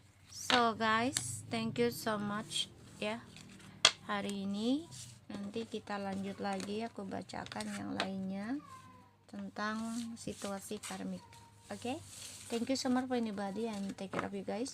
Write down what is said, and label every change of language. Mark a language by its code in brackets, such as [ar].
[en] So guys, thank you so much ya. [id] Hari ini nanti kita lanjut lagi, aku bacakan yang lainnya tentang situasi karmik. Oke. [en] Thank you so much for anybody and take care of you guys.